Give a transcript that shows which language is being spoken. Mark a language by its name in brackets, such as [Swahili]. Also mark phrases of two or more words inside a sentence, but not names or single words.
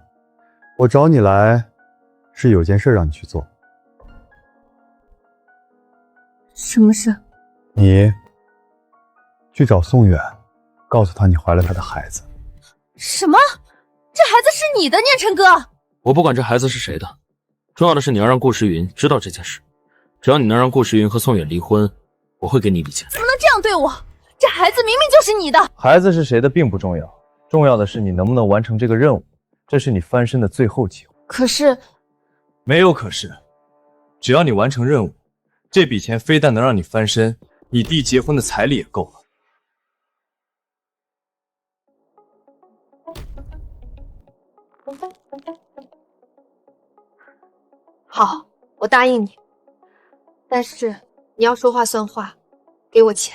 [Chinese] 我找你來，是有件事讓你去做。什麼事？你去找宋遠，告訴他你懷了他的孩子。什麼？這孩子是你的，念晨哥？我不管這孩子是誰的，重要的是你要讓顧時雲知道這件事。只要你能讓顧時雲和宋遠離婚，我會給你一筆錢。怎麼能這樣對我？ 這孩子明明就是你的。孩子是誰的並不重要，重要的是你能不能完成這個任務，這是你翻身的最後機會。可是，没有可是，只要你完成任务，这筆錢非但能讓你翻身，你弟結婚的彩禮也夠了。好，我答應你，但是你要說話算話，給我錢。